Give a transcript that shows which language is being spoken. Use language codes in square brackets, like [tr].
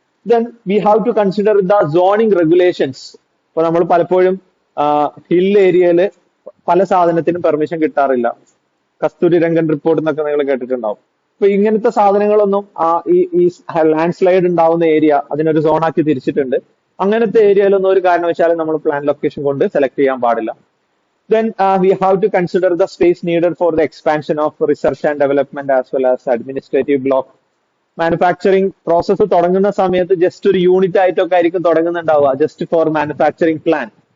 [en] Then we have to consider the zoning regulations. [ml] ഇപ്പൊ നമ്മൾ പലപ്പോഴും ഹിൽ ഏരിയയിൽ പല സാധനത്തിനും പെർമിഷൻ കിട്ടാറില്ല. കസ്തൂരി രംഗൻ റിപ്പോർട്ട് എന്നൊക്കെ നിങ്ങൾ കേട്ടിട്ടുണ്ടാവും. അപ്പൊ ഇങ്ങനത്തെ സാധനങ്ങളൊന്നും ഈ ലാൻഡ് സ്ലൈഡ് ഉണ്ടാവുന്ന ഏരിയ അതിനൊരു സോണാക്കി തിരിച്ചിട്ടുണ്ട്. അങ്ങനത്തെ ഏരിയയിലൊന്നും ഒരു കാരണവശാലും നമ്മൾ പ്ലാൻ ലൊക്കേഷൻ കൊണ്ട് സെലക്ട് ചെയ്യാൻ പാടില്ല. [en] Then we have to consider the space needed for the expansion of research and development as well as administrative block. [ml] Manufacturing process തുടങ്ങുന്ന സമയത്ത് ജസ്റ്റ് ഒരു യൂണിറ്റ് ആയിട്ടൊക്കെ ആയിരിക്കും തുടങ്ങുന്നുണ്ടാവുക, [en] Just for manufacturing plan.